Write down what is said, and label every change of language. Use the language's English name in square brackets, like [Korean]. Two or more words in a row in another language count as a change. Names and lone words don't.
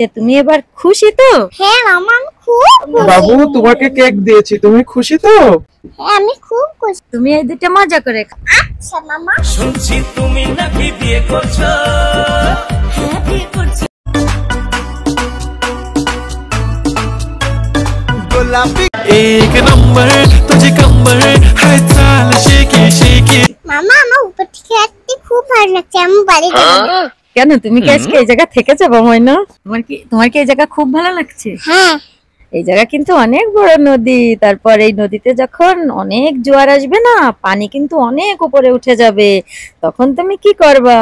[Bangla] তুমি এবার খুশি তো? হ্যাঁ মামা আমি খুব খুশি। বাবু তোমাকে কেক দিয়েছি, তুমি খুশি তো? হ্যাঁ আমি খুব খুশি। তুমি এই দুটো মজা করে খাও। আচ্ছা মামা। শুনছি তুমি নাকি বিয়ে করছো? হ্যাঁ বিয়ে করছি। [Marathi] गुलाबी एक नंबर तुझे कंबर है चाल शेकी শেখে [Bangla] মামা আমার উপর থেকে আসতে খুব ভালো লাগছে, আমি বাড়ি যাবো। কেন তুমি কি আজকে এই জায়গা থেকে যাবো ময়না? তোমার কি এই জায়গা খুব ভালো লাগছে? হ্যাঁ এই জায়গা কিন্তু অনেক বড় নদী, তারপর এই নদীতে যখন অনেক জোয়ার আসবে না, পানি কিন্তু অনেক উপরে উঠে যাবে, তখন তুমি কি করবা?